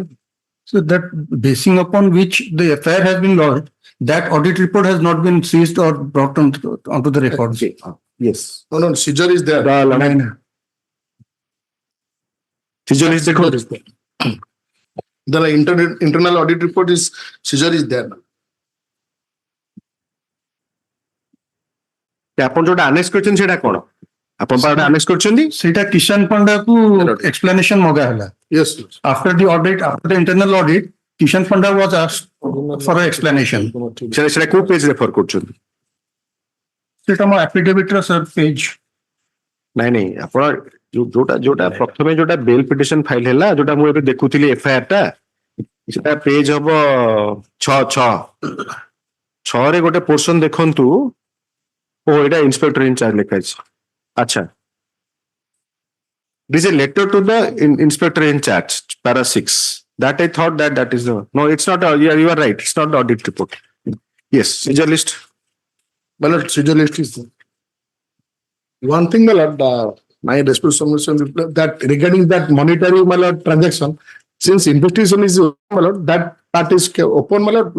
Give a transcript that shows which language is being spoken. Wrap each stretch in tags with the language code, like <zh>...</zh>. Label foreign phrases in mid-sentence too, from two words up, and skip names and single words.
<en>So that basing upon which the affair has been lodged, that audit report has not been seized or brought onto the records. Okay. Yes. No, seizure is there. Seizure is there. The internal audit report is seizure is there.</en> <or>ଆପଣ ଯୋଉଟା ଆନେକ୍ସ କରିଛନ୍ତି ସେଟା କଣ? ଆପଣ ପାରା ଆନେକ୍ସ କରିଛନ୍ତି ସେଇଟା କିଷାନ ପଣ୍ଡା କୁ explanation ମଗା ହେଲା.</or> <en>Yes. After the audit, after the internal audit, Kishan Panda was asked for an explanation.</en> <or>ସେଟା କୋଉ ପେଜ ରେଫର କରୁଛନ୍ତି? ସେଇଟା ମୋ affidavit ର</or> <en>sir page.</en> <or>ନାଇଁ ଆପଣ ଯୋଉଟା ପ୍ରଥମେ ଯୋଉଟା</or> <en>bail petition file</en> <or>ହେଲା ଯୋଉଟା ମୁଁ ଏବେ ଦେଖୁଥିଲି ଏଫଆଇଆର ଟା ସେଟା ପେଜ ହବ 6 ରେ ଗୋଟେ ପୋର୍ସନ ଦେଖନ୍ତୁ ଓ ଏଇଟା</or> <en>inspector in charge</en> <or>ଲେଖା ଅଛି ଆଚ୍ଛା</or> <en>this is a letter to the inspector in charge para 6 that I thought that is the no it's not you are right it's not the audit report yes seizure list Well, seizure list is one thing, my lord, my responsibility that regarding that monetary, my lord, transaction, since investigation is, my lord, that part is open, my lord.</en>